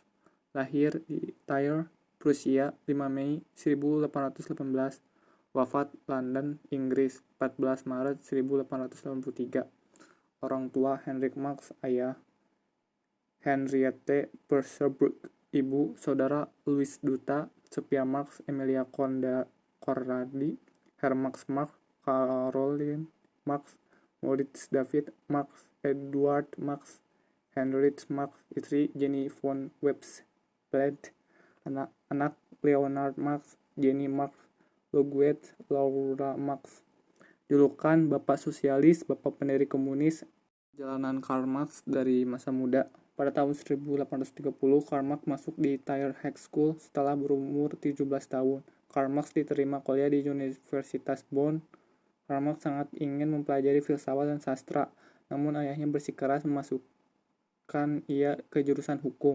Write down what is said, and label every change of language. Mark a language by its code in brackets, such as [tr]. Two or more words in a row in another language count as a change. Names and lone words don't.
[id] Lahir di Tyre, Prusia, 5 Mei 1818. Wafat London, Inggris, 14 Maret 1883. Orang tua Heinrich Marx, ayah Henriette Persebrug, ibu saudara Louis Duta, Sophia Marx, Emilia Conradi, Herr Marx, Caroline Marx, Moritz David Marx, Edward Marx, Heinrich Marx, istri Jenny von Websblad, anak Leonard Marx, Jenny Marx, Ludwig Laura Marx. Julukan Bapak Sosialis, Bapak Pendiri Komunis. Jalanan Karl Marx dari masa muda. Pada tahun 1830, Karl Marx masuk di Tyre High School setelah berumur 17 tahun. Karl Marx diterima kuliah di Universitas Bonn. Karl Marx sangat ingin mempelajari filsafat dan sastra, namun ayahnya bersikeras memasukkan ia ke jurusan hukum.